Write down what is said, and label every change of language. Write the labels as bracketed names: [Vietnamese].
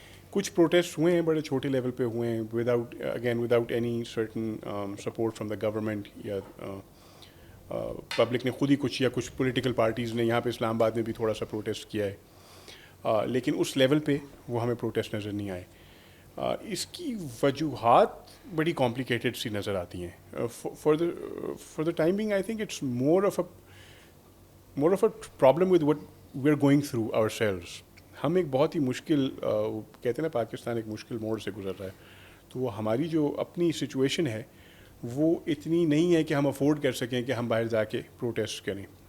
[Urdu] کچھ پروٹیسٹ ہوئے ہیں, بڑے چھوٹے لیول پہ ہوئے ہیں, [English] without any certain support from the government, [Urdu] یا پبلک نے خود ہی کچھ, یا کچھ پولیٹیکل پارٹیز نے. یہاں پہ اسلام آباد میں بھی تھوڑا سا پروٹیسٹ کیا ہے, لیکن اس لیول پہ وہ ہمیں پروٹیسٹ نظر نہیں آئے. اس کی وجوہات بڑی کمپلیکیٹڈ سی نظر آتی ہیں. [English] For the time being I think it's more of a problem with what we are going through ourselves. [Urdu] ہم ایک بہت ہی مشکل, کہتے ہیں نا پاکستان ایک مشکل موڑ سے گزر رہا ہے, تو ہماری جو اپنی سچویشن ہے وہ اتنی نہیں ہے کہ ہم افورڈ کر سکیں کہ ہم باہر جا کے پروٹیسٹ کریں.